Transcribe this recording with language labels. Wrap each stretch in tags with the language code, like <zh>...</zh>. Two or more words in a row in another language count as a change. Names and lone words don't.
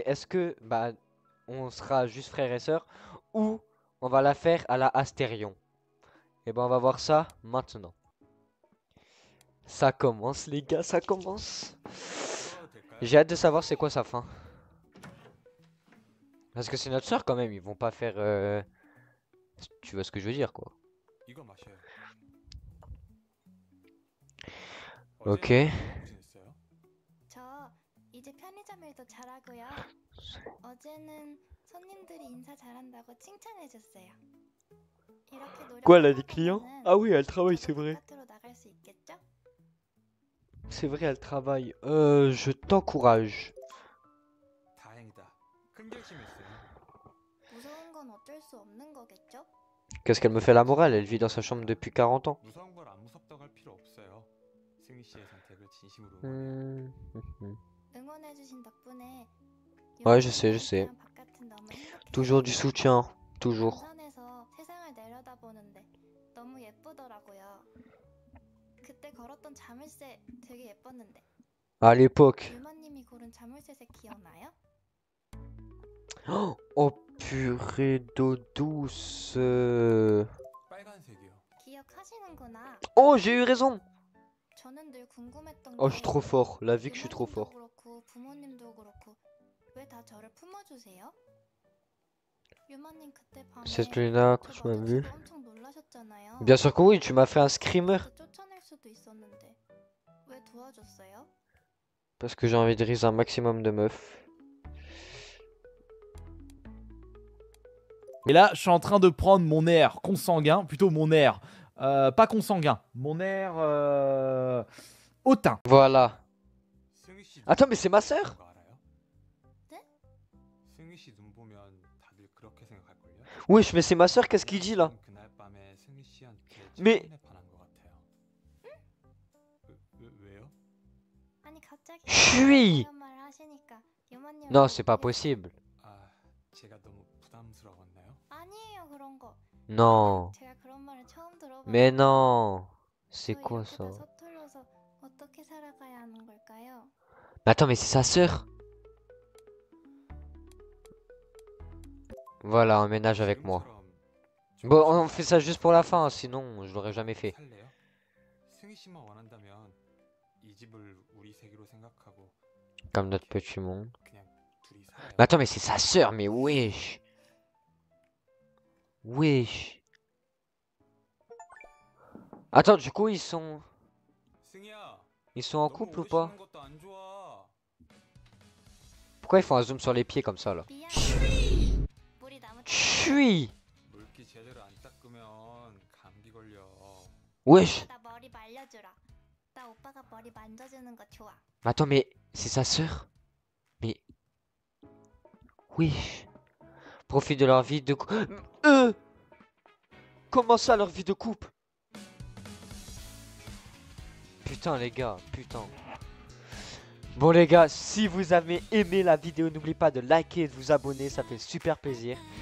<fr>Est-ce que bah on sera juste frères et sœurs ou on va la faire à la Astérion? Et ben on va voir ça maintenant. Ça commence les gars, ça commence. J'ai hâte de savoir c'est quoi sa fin. Parce que c'est notre soeur quand même, ils vont pas faire... Tu vois ce que je veux dire quoi.</fr> <ko>이거 마셔요. Ok. 어제 무슨 했어요? 저 이제 편의점 일도 잘하고요. 어제는 손님들이 인사 잘한다고 칭찬해줬어요. 이렇게</ko> <fr>Quoi, elle a des</fr> <ko>노력하다</ko> <fr>clients?</fr> <ko>보면은</ko> <fr>Ah oui, elle travaille, c'est vrai.</fr> <ko>바깥으로 나갈 수 있겠죠?</ko> <fr>C'est vrai, elle travaille. Je t'encourage.</fr> <ko>다행이다. 큰 결심했어요. 무서운 건 어쩔 수 없는 거겠죠?</ko> <fr>Qu'est-ce qu'elle me fait la morale? Elle vit dans sa chambre depuis 40 ans.</fr> <ko>무서운 걸 안 무섭다고 할 필요 없어요. 승희 씨의 선택을 진심으로 응원해주신 덕분에</ko> <fr>Ouais, je sais.</fr> <ko>유머니스트랑 바깥은 너무 행복해요.</ko> <fr>Toujours du soutien. Toujours.</fr> <ko>등산에서 세상을 내려다보는데 너무 예쁘더라고요. 그때 걸었던 자물쇠 되게 예뻤는데</ko> <fr>À l'époque.</fr> <ko>유머님이 고른 자물쇠색 기억나요?</ko> <fr>Oh purée d'eau douce.</fr> <ko>빨간색이요. 기억하시는구나.</ko> <fr>Oh, j'ai eu raison.</fr> <ko>저는 늘 궁금했던</ko> <fr>Oh, je suis trop fort. La vie que je suis trop</fr> <ko>유머님도</ko> <fr>fort.</fr> <ko>그렇고 부모님도 그렇고 왜 다 저를 품어주세요? 유머님 그때 밤에</ko> <fr>Cette Luna,</fr> <ko>저</ko> <fr>tu m'as vu?</fr> <ko>마주치고 엄청 놀라셨잖아요.</ko> <fr>Bien sûr que oui, tu m'as fait un screamer. 저 쫓아낼 수도 있었는데 왜 도와줬어요? Parce que j'ai envie de rire un maximum de meufs. Et là, je suis en train de prendre mon air consanguin, plutôt mon air, pas consanguin, mon air hautain. Voilà.</fr> <ko>승희 씨</ko> <fr>Attends, mais c'est ma sœur?</fr> <ko>거 알아요? 네? 승희 씨 눈 보면 다들 그렇게 생각할걸요?</ko> <fr>Wesh, mais c'est ma sœur, qu'est-ce qu'il dit là?</fr> <ko>그날 밤에 승희 씨한테</ko> <fr>Mais-</fr> <ko>첫눈에 반한 것 같아요. 왜요? 아니 갑자기</ko> <fr>Chui.</fr> <ko>이런 말을 하시니까 유머님</ko> <fr>Non, c'est pas possible.</fr> <ko>아, 제가 너무 부담스러웠나요? 아니에요 그런 거.</ko> <fr>Non.</fr> <ko>제가 그런 말을 처음 들어봐요.</ko> <fr>Mais non. C'est</fr> <ko>저</ko> <fr>quoi</fr> <ko>이렇게</ko> <fr>ça?</fr> <ko>다 서툴러서 어떻게 살아가야 하는 걸까요?</ko> <fr>Mais attends, mais c'est sa sœur. Voilà, emménage avec moi.</fr> <ko>지금처럼</ko> <fr>Bon, on fait ça juste pour la fin, sinon je l'aurais jamais fait.</fr> <ko>살래요? 승희 씨만 원한다면 이 집을 우리 세계로 생각하고</ko> <fr>Comme notre petit monde.</fr> <ko>그냥 둘이 살아요.</ko> <fr>Mais attends, mais c'est sa sœur, mais wesh. Wesh. Attends, du coup, ils sont</fr> <ko>승희야,</ko> <fr>en</fr> <ko>너무</ko> <fr>couple ou</fr> <ko>오래</ko> <fr>pas?</fr> <ko>쉬는 것도 안 좋아.</ko> <fr>Pourquoi ils font un zoom sur les pieds comme ça là?</fr> <ko>미안해. 물이 너무</ko> <fr>Chui.</fr> <ko>물기 제대로 안 닦으면 감기 걸려.</ko> <fr>Wesh.</fr> <ko>나 머리 말려주라. 나 오빠가 머리 만져주는 거 좋아.</ko> <fr>Attends, mais c'est sa sœur? Mais... Wesh. Profite de leur vie de couple. Comment ça, leur vie de couple? Putain, les gars, putain. Bon, les gars, si vous avez aimé la vidéo, n'oubliez pas de liker et de vous abonner, ça fait super plaisir.</fr>